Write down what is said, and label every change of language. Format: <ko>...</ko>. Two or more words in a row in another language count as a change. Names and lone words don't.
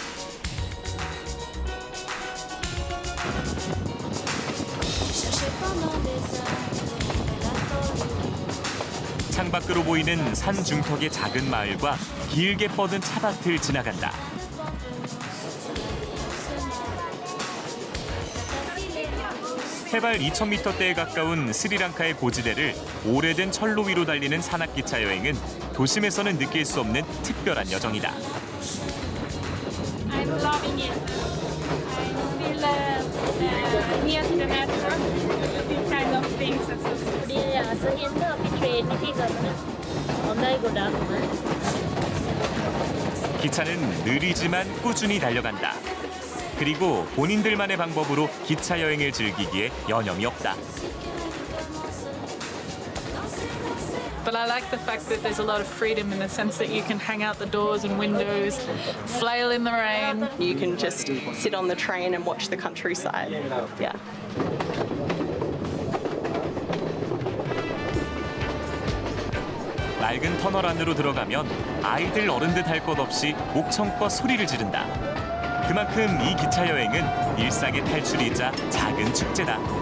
<ko>창밖으로 보이는 산 중턱의 작은 마을과 길게 뻗은 차밭을 지나간다. 해발 2,000m대에 가까운 스리랑카의 고지대를 오래된 철로 위로 달리는 산악기차 여행은 도심에서는 느낄 수 없는 특별한 여정이다.</ko> <en>I'm loving it. I feel near to the natural. These kind of things.</en> <ko>우리 아승인도</ko> <si>අපි ට්‍රේන් එකේ ගමන හොඳයි ගොඩාක්ම.</si> <ko>기차는 느리지만 꾸준히 달려간다. 그리고 본인들만의 방법으로 기차 여행을 즐기기에 여념이 없다.</ko> <en>But I like the fact that there's a lot of freedom in the sense that you can hang out the doors and windows, flail in the rain. You can just sit on the train and watch the countryside. Yeah.</en> <ko>낡은 터널 안으로 들어가면 아이들 어른들 할 것 없이 목청껏 소리를 지른다. 그만큼 이 기차 여행은 일상의 탈출이자 작은 축제다.</ko>